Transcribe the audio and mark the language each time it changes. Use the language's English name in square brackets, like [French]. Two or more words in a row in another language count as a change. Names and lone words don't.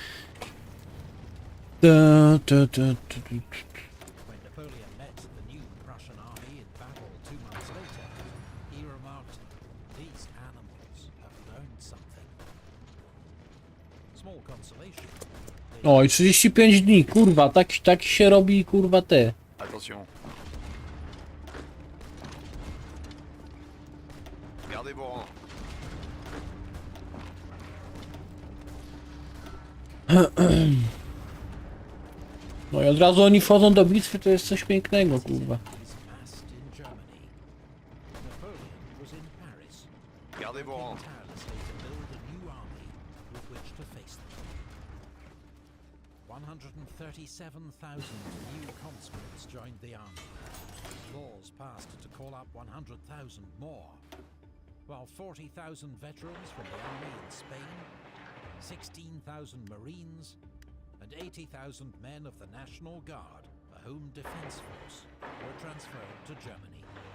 [English] When Napoleon met the new Prussian army in battle 2 months later, he remarked, "These animals have learned something." Small consolation. [Polish] Oj, 35 dni, kurwa, tak się robi, kurwa, te. [French] Attention. Gardez vos rangs. [Polish] No i od razu oni wchodzą do bitwy, to jest coś pięknego, kurwa. [English] Is massed in Germany. Napoleon was in Paris, [French] Gardez vos rangs. [English] tirelessly to build a new army with which to face them. 137,000 new conscripts joined the army. Laws passed to call up 100,000 more, while 40,000 veterans from the army in Spain, 16,000 Marines, and 80,000 men of the National Guard, a home defense force, were transferred to Germany.